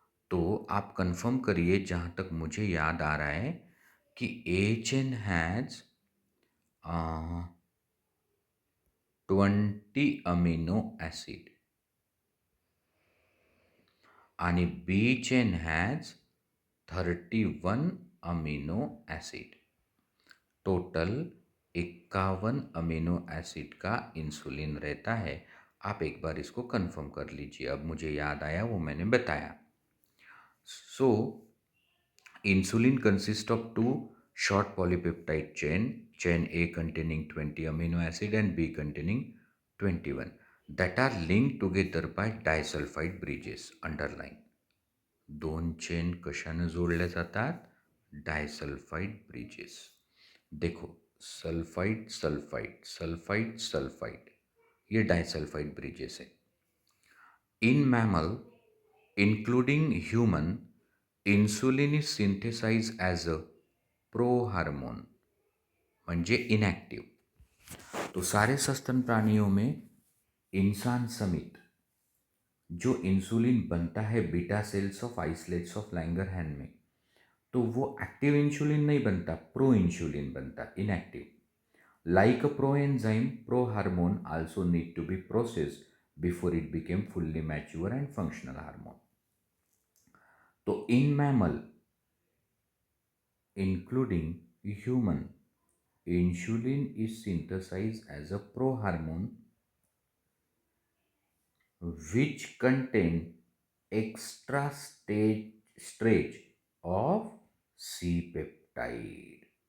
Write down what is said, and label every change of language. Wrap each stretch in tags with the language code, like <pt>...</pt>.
<hi>तो आप कंफर्म करिए, जहाँ तक मुझे याद आ रहा है कि</hi> <en>a chain has 20 amino acid</en> <mr>आणि</mr> <en>B chain has 31 amino acid.</en> <hi>Total 51 amino acid का इंसुलिन रहता है. आप एक बार इसको कंफर्म कर लीजिए. अब मुझे याद आया, वो मैंने बताया.</hi> <en>So insulin consists of two short polypeptide chain A containing 20 amino acid and B containing 21, that are linked together by disulfide bridges. Underline.</en> <mr>दोन चेन कशाने जोडल्या जातात? Disulphide bridges.</mr> <hi>देखो, सल्फाइड सल्फाइड सल्फाइड सल्फाइड, ये डायसल्फाइड ब्रिजेस है.</hi> <en>in mammal including human, insulin is synthesized as a prohormone,</en> <mr>म्हणजे inactive.</mr> <hi>तो सारे सस्तन प्राणियों में, इंसान समेत, जो इंसुलिन बनता है beta cells of islets of लैंगरहैन में, तो वो एक्टिव इंसुलिन नहीं बनता, प्रो इंसुलिन बनता, inactive.</hi> <en>Like a proenzyme, prohormone also need to be processed before it became fully mature and functional hormone. तो in mammal, including human, insulin is synthesized as a prohormone which contain extra stage of C-peptide.</en>